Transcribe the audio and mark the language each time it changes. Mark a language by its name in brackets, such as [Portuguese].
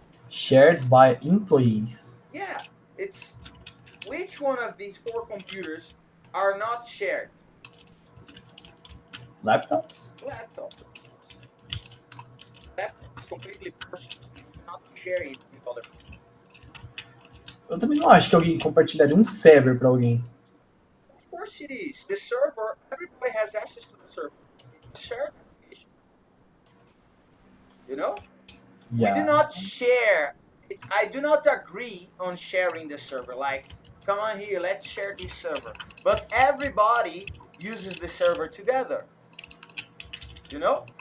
[English] Shared by employees. Yeah, it's which one of these 4 computers are not shared? Laptops? Laptops, of course. Laptop is completely personal. You cannot share it with other people. [Portuguese] Eu também não acho que alguém compartilharia um server pra alguém. [English] Of course it is. The server, everybody has access to the server. It's a shared application. You know? Yeah. We do not share. I do not agree on sharing the server. Like, come on here, let's share this server. But everybody uses the server together. You know?